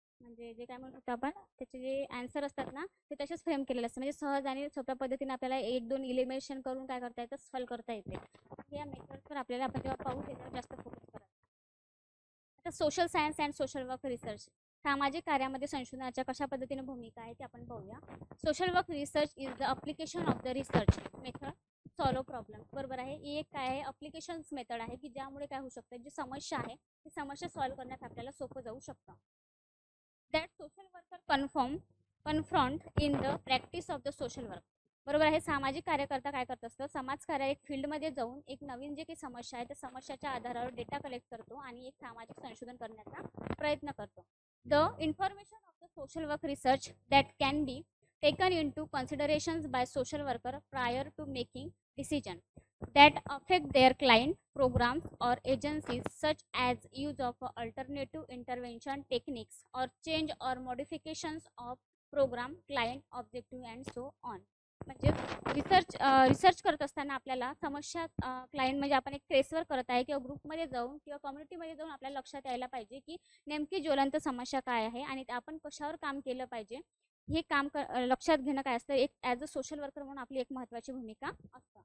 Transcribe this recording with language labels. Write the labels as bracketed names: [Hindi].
[Marathi] म्हणजे जे काय म्हणतो आपण त्याचे जे आन्सर असतात ना ते तसेच फ्रेम केलेले असतात, म्हणजे सहज आणि सोप्या पद्धतीने आपल्याला एक दोन इलिमिनेशन करून काय करता येतं, सॉल्व्ह करता येते. या मेथड्सवर आपल्याला आपण जेव्हा पाहू त्याच्यावर जास्त फोकस करायचा. आता social science and social work research, सामाजिक कार्यामध्ये संशोधनाच्या कशा पद्धतीने भूमिका आहे ते आपण पाहूया. [English] Social work research is the application of the research method solve problem. [Marathi] बरोबर आहे. ही एक काय आहे, अप्लिकेशन्स मेथड आहे की ज्यामुळे काय होऊ शकतं, जी समस्या आहे ती समस्या सॉल्व्ह करण्यात आपल्याला सोपं जाऊ शकतं. [English] That social worker confront in the practice of the social work. [Marathi] बरोबर आहे. सामाजिक कार्यकर्ता काय करत असतं, समाजकार्य एक फील्डमध्ये जाऊन एक नवीन जे काही समस्या आहे त्या समस्याच्या आधारावर डेटा कलेक्ट करतो आणि एक सामाजिक संशोधन करण्याचा प्रयत्न करतो. [English] The information of the social work research that can be taken into considerations by social worker prior to making decision that affect their client programs or agencies, such as use of alternative intervention techniques or change or modifications of program client objective and so on. [Marathi] म्हणजे research करत असताना आपल्याला समस्या client म्हणजे आपण एक ट्रेसवर करत आहे किंवा ग्रुपमध्ये जाऊन किंवा कम्युनिटीमध्ये जाऊन आपल्याला लक्षात यायला पाहिजे की नेमकी ज्वलंत समस्या काय आहे आणि आपण कशावर काम केलं पाहिजे. हे काम लक्षात घेणं काय असतं, एक [English] as a social worker [Marathi] म्हणून आपली एक महत्त्वाची भूमिका असतं.